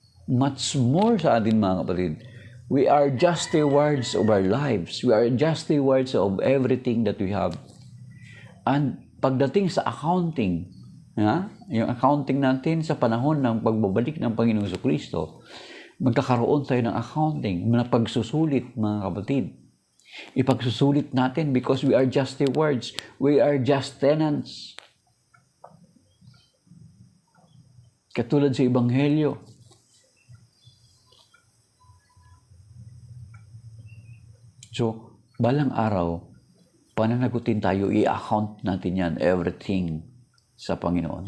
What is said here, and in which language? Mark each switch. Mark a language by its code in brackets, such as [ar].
[tl] Much more sa atin mga kapatid. [en] We are just stewards of our lives. We are just stewards of everything that we have. [tl] And pagdating sa accounting, yung accounting natin sa panahon ng pagbabalik ng Panginoong Jesucristo, magkakaroon tayo ng accounting, na pagsusulit, mga kapatid. Ipagsusulit natin [en] because we are just stewards. We are just tenants. [tl] Katulad sa Ebanghelyo. So, balang araw, pananagutin tayo, i-account natin yan, everything sa Panginoon.